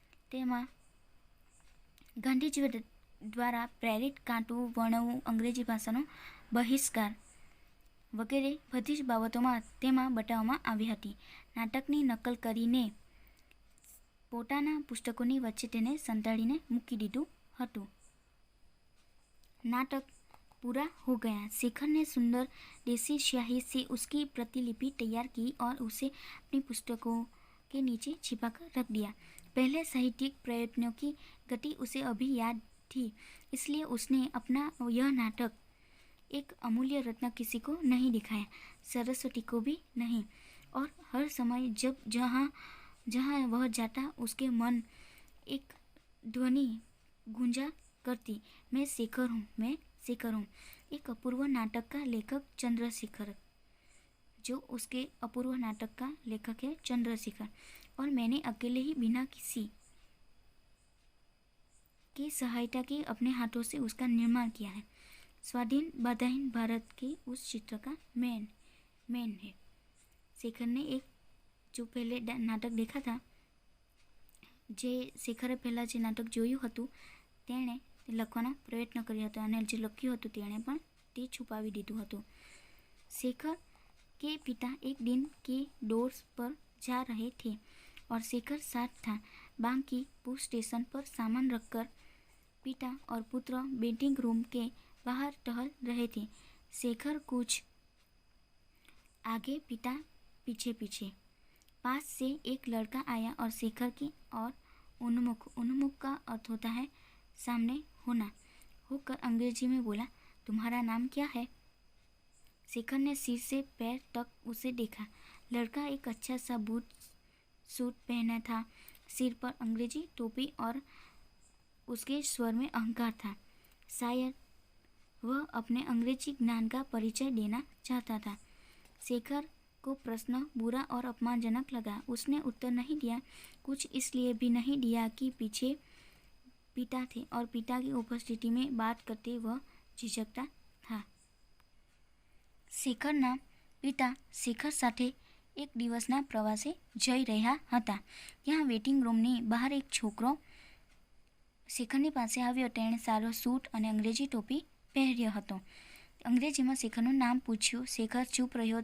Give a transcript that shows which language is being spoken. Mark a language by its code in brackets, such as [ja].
[gu] તેમાં ગાંધીજી દ્વારા પ્રેરિત કાંટું વર્ણવું, અંગ્રેજી ભાષાનો બહિષ્કાર વગેરે બધી જ બાબતોમાં તેમાં બતાવવામાં આવી હતી. નાટકની નકલ કરીને પોતાના પુસ્તકોની વચ્ચે તેને સંતાડીને મૂકી દીધું હતું. [hi] नाटक पूरा हो गया। शेखर ने सुंदर देसी स्याही से उसकी प्रतिलिपि तैयार की और उसे अपनी पुस्तकों के नीचे छिपाकर रख दिया। पहले साहित्यिक प्रयत्नों की गति उसे अभी याद थी, इसलिए उसने अपना यह नाटक एक अमूल्य रत्न किसी को नहीं दिखाया, सरस्वती को भी नहीं। और हर समय जब जहाँ वह जाता उसके मन एक ध्वनि गूंजा करती, मैं शेखर हूँ। एक अपूर्व नाटक का लेखक चंद्रशेखर, जो उसके अपूर्व नाटक का लेखक है चंद्रशेखर, और मैंने अकेले ही बिना किसी की सहायता के अपने हाथों से उसका निर्माण किया है। स्वाधीन बाधाहीन भारत के उस चित्र का मैन है। शेखर ने एक जो पहले नाटक देखा था, [gu] જે શેખરે પહેલાં જે નાટક જોયું હતું તેણે લખવાનો પ્રયત્ન કર્યો હતો અને જે લખ્યું હતું તેણે પણ તે છુપાવી દીધું હતું. [hi] शेखर के पिता एक दिन के दौर पर जा रहे थे और शेखर साथ था. बांकीपुर स्टेशन पर सामान रखकर पिता और पुत्र वेटिंग रूम के बाहर टहल रहे थे. शेखर कुछ आगे, पिता पीछे पीछे. पास से एक लड़का आया और शेखर की ओर उन्मुख का अर्थ होता है सामने होना होकर अंग्रेजी में बोला, तुम्हारा नाम क्या है? शेखर ने सिर से पैर तक उसे देखा. लड़का एक अच्छा सा सूट पहना था, सिर पर अंग्रेजी टोपी और उसके स्वर में अहंकार था. शायद वह अपने अंग्रेजी ज्ञान का परिचय देना चाहता था. शेखर को प्रश्न बुरा और अपमानजनक लगा. उसने उत्तर नहीं दिया, कुछ इसलिए भी नहीं दिया कि पीछे पिता थे और पिता की उपस्थिति में बात करते वह झिझकता था. [gu] શેખરના પિતા શેખર સાથે એક દિવસના પ્રવાસે જઈ રહ્યા હતા. ત્યાં વેટિંગ રૂમની બહાર એક છોકરો શેખરની પાસે આવ્યો. તેણે સારો સૂટ અને અંગ્રેજી ટોપી પહેર્યો હતો. અંગ્રેજીમાં શેખરનું નામ પૂછ્યું. શેખર ચૂપ રહ્યો.